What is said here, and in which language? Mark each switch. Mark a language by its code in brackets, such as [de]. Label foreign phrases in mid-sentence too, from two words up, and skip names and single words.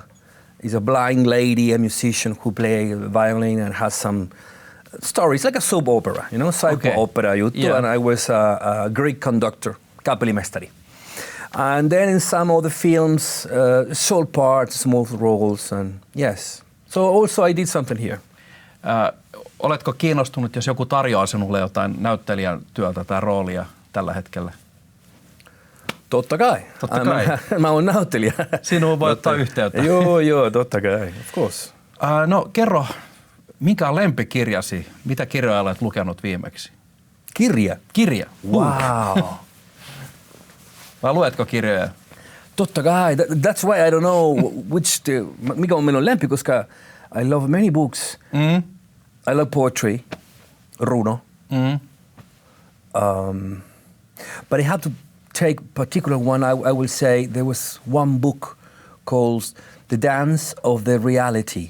[en] It's a blind lady, a musician who plays violin and has some stories, like a soap opera, you know, [fi] opera juttu. [en] Yeah. And I was a Greek conductor, mestari. And then in some of the films, short parts, small roles, and yes. So also I did something here. [fi] Oletko kiinnostunut, jos joku tarjoaa sinulle jotain näyttelijän työtä tai roolia tällä hetkellä? Totta kai. Mä oon näyttelijä. Sinuun voi ottaa yhteyttä. Joo, totta kai, [en] of course. [fi] No kerro, mikä on lempikirjasi? Mitä kirjoja olet lukenut viimeksi? Kirja? Wow. Vai luetko kirjoja? Totta kai. [en] That's why I don't know [fi] mikä on minun lempi, koska [en] I love many books. I love poetry, runo. But I have to take particular one. I will say there was one book called The Dance of the Reality.